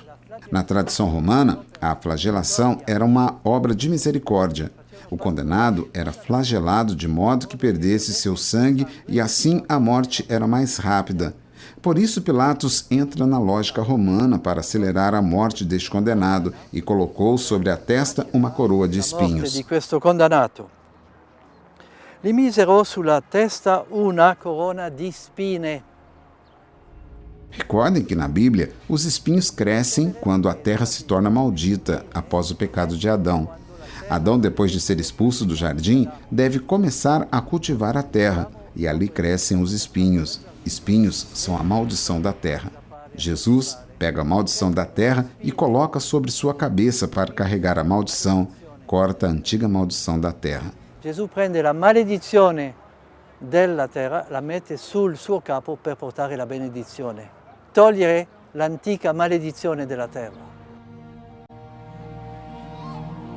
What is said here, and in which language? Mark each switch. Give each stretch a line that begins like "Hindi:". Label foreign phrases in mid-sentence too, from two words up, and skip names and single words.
Portuguese: Na tradição romana, a flagelação era uma obra de misericórdia. O condenado era flagelado de modo que perdesse seu sangue e assim a morte era mais rápida. Por isso Pilatos entra na lógica romana para acelerar a morte deste condenado e colocou sobre a testa uma coroa de espinhos.
Italian: Di questo condannato. Gli misero sulla testa una corona di spine.
Portuguese: Recordem que na Bíblia, os espinhos crescem quando a terra se torna maldita após o pecado de Adão. Adão, depois de ser expulso do jardim, deve começar a cultivar a terra, e ali crescem os espinhos. Espinhos são a maldição da terra. Jesus pega a maldição da terra e coloca sobre sua cabeça para carregar a maldição, corta a antiga maldição da terra.
Italian: Gesù prende la maledizione della terra, la mette sul suo capo per portare la benedizione. Togliere l'antica maledizione della terra.